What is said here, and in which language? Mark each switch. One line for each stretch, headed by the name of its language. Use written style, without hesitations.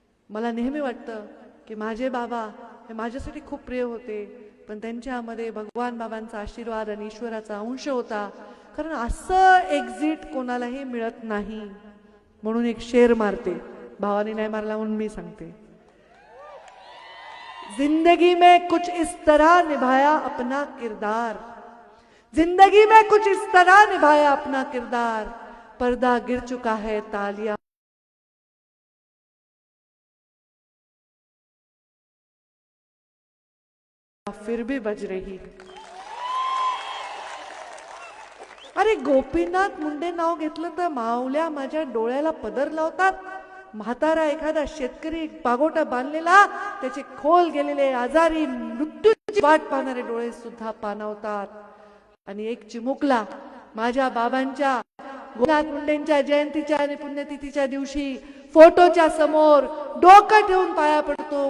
Marathi: मला नेहमी वाटतं की माझे बाबा हे माझ्यासाठी खूप प्रिय होते, पण त्यांच्यामध्ये भगवान बाबांचा आशीर्वाद आणि ईश्वराचा अंश होता. कारण असं एक्झिट कोणालाही मिळत नाही. म्हणून एक शेर मारते, भावानी नाही मारला म्हणून मी सांगते.
Hindi: जिंदगी में कुछ इस तरह निभाया अपना किरदार, जिंदगी में कुछ इस तरह निभाया अपना किरदार, पर्दा गिर चुका है तालियां फिर भी बज रही.
Marathi: अरे गोपीनाथ मुंडे नाव घेतलं तर माऊल्या माझ्या डोळ्याला पदर लावतात. म्हातारा एखादा शेतकरी पागोटा बांधलेला, त्याचे खोल गेलेले आजारी मृत्यूची वाट पाहणारे डोळे सुद्धा पाणावतात. आणि एक चिमुकला माझ्या बाबांच्या गोपीनाथ मुंडेंच्या जयंतीच्या आणि पुण्यतिथीच्या दिवशी फोटोच्या समोर डोकं ठेवून पाया पडतो.